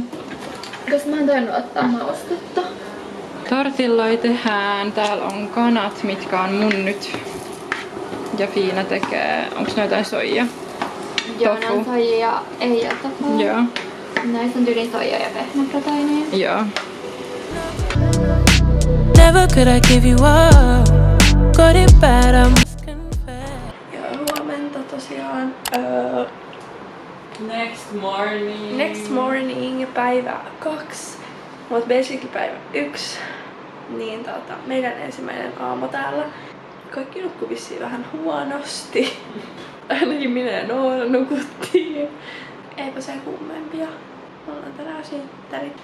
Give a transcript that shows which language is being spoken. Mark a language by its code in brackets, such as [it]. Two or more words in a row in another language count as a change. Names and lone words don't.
[fi] Koska mä en tainnut ottaa maustetta. Tortilloi tehdään. Täällä on kanat, mitkä on mun nyt. Ja Fiina tekee. Onks ne jotain soija? Joo, ne on soija ja ei ole tofu. Joo. Näissä on tyyliin soija ja pehmeproteiinia. Joo. [en] Never could I give you up. Got it bad, I must confess. [fi] Ja huomenta tosiaan. [en] Next morning [fi] päivä 2. Mut basically päivä 1. Niin meidän ensimmäinen aamu täällä. Kaikki nukkuu vissiin vähän huonosti. Ainakin minä ja Noora nukuttiin. Eipä se kummempia. Me ollaan tänään synttärit.